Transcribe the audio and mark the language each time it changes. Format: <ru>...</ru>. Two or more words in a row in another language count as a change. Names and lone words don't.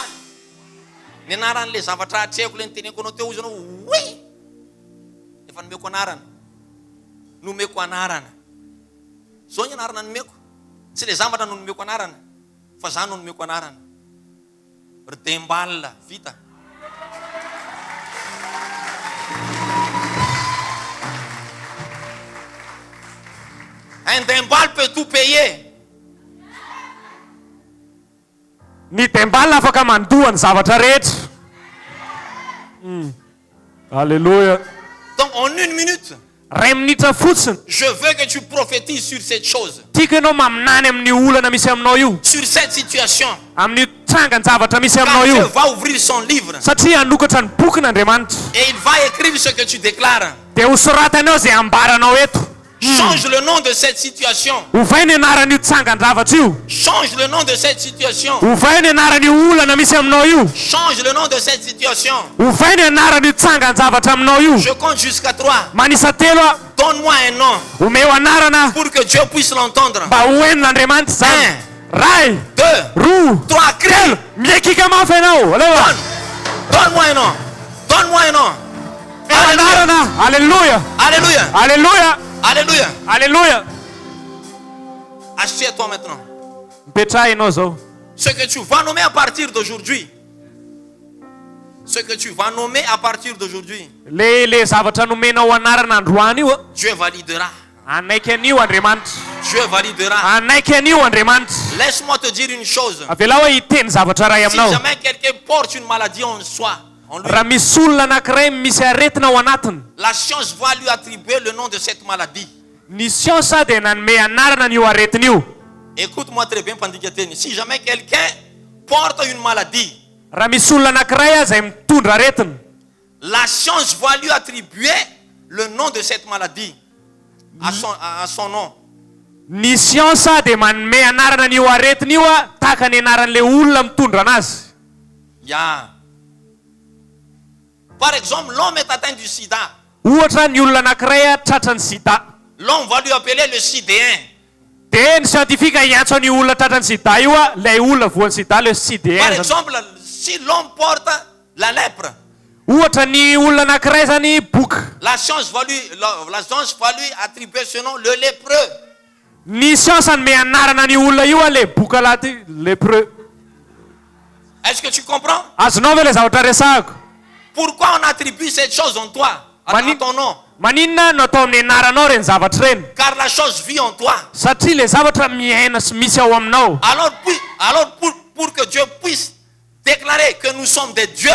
<mg>Ny anaran'le zavatra hatrehako le niteneko anao teo izy anao, oui! Efa nomeko anarana. Nomeko anarana. Zao ny anarana nomeko. Tsy le zavatra no nomeko anarana. Fa zany no nomeko anarana. Rdembal, vita.</mg> <fr>Un dembal peut tout payer.</fr> <mg>Ny dembala afaka mandoa ny zavatra rehetra. Alléluia.</mg> <fr>Donc en une minute,</fr> <mg>Ray minitra fotsiny.</mg> <fr>je veux que tu prophétises sur cette chose,</fr> <mg>Tiako ianao maminany amin'ny olana misy aminao io.</mg> <fr>sur cette situation.</fr> <mg>Amin'ny trangan-javatra misy</mg> <fr>Car</fr> <mg>aminao</mg> <fr>Dieu</fr> <mg>io.</mg> <fr>va ouvrir son livre</fr> <mg>Satria anokatra ny bokin'Andriamanitra.</mg> <fr>et il va écrire ce que tu déclares.</fr> <mg>Dia hosoratanao zay ambaranao eto.</mg> <fr>Change le nom de cette situation.</fr> <mg>Ovay ny anaran'io trangan-javatra io.</mg> <fr>Change le nom de cette situation.</fr> <mg>Ovay ny anaran'io olana misy aminao io.</mg> <fr>Change le nom de cette situation.</fr> <mg>Ovay ny anaran'io trangan-javatra aminao io.</mg> <fr>Je compte jusqu'à 3.</fr> <mg>Manisa telo a.</mg> <fr>Donne-moi un nom</fr> <mg>Omeo anarana</mg> <fr>pour que Dieu puisse l'entendre.</fr> <mg>mba hoenin'Andriamanitra zany. Ray, 2, roa,</mg> <fr>3, crie.</fr> <mg>miekika mafy ianao. Alewa.</mg> <fr>Donne-moi un nom. Donne-moi un nom. Alléluia.</fr> <mg>Anarana. Alléluia. Alléluia. Alléluia. Alléluia. Alléluia.</mg> <fr>Assieds-toi maintenant.</fr> <mg>Mipetraha ianao zao.</mg> <fr>Ce que tu vas nommer à partir d'aujourd'hui. Ce que tu vas nommer à partir d'aujourd'hui.</fr> <mg>Le zavatra nomenao anarana androany io a.</mg> <fr>Dieu validera.</fr> <mg>Anaiky an'io Andriamanitra.</mg> <fr>Dieu validera.</fr> <mg>Anaiky an'io Andriamanitra.</mg> <fr>Laisse-moi te dire une chose.</fr> <mg>Avela hoe hiteny zavatra ray</mg> <fr>Si</fr> <mg>aminao.</mg> <fr>jamais quelqu'un porte une maladie en soi, en lui,</fr> <mg>Raha misy olona anankiray misy aretina ao anatiny.</mg> <fr>la science va lui attribuer le nom de cette maladie.</fr> <mg>Ny siansa dia nanome anarana n'io aretina io.</mg> <fr>Écoute-moi très bien, Pandikateni. Si jamais quelqu'un porte une maladie</fr> <mg>raha misy olona anankiray izay mitondra aretina,</mg> <fr>la science va lui attribuer le nom de cette maladie à son nom.</fr> <mg>ny siansa dia manome anarana n'io aretina io a tahaka ny anaran'ilay olona mitondra anazy.</mg> <fr>Par exemple, l'homme est atteint du sida.</fr> <mg>Ohatra ny olona anankiray a tratrany sida.</mg> <fr>L'homme va lui appeler le sidéen.</fr> <mg>Dia ny siantifika hiantso ny olona tratrany sida io a ilay olona voan'ny sida</mg> <fr>le sidéen. Par exemple, si l'homme porte la lèpre,</fr> <mg>ohatra ny olona anankiray zany boka,</mg> <fr>la science va lui attribuer ce nom, le lépreux.</fr> <mg>ny siansa ny me anarana ny olona io a le boka laty lépreux.</mg> <fr>Est-ce que tu comprends?</fr> <mg>Azonao ve le zavatra resahako?</mg> <fr>Pourquoi on attribue cette chose en toi, à ton nom?</fr> <mg>Maninona no atao amin'ny anaranao reny zavatra reny?</mg> <fr>Car la chose vit en toi.</fr> <mg>Satria le zavatra miaina sy misy ao aminao.</mg> <fr>Alors pour que Dieu puisse déclarer que nous sommes des dieux,</fr>